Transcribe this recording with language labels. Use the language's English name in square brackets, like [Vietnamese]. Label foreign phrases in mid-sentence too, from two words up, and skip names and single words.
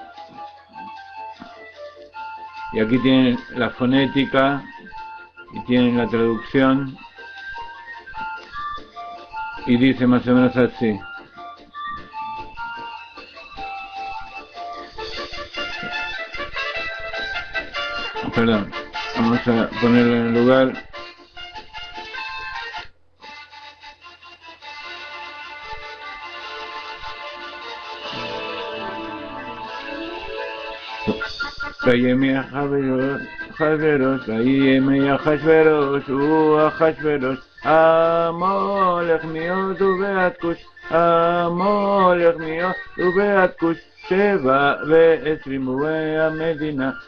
[Spanish] Y aquí tienen la fonética y tienen la traducción. Y dice más o menos así. Perdón, vamos a ponerlo en el lugar. [Hebrew] וימי אחשוורוש, וימי אחשוורוש, הוא אחשוורוש, המולך מיוד ובעד כוש, המולך מיוד ובעד כוש, 27 המדינה,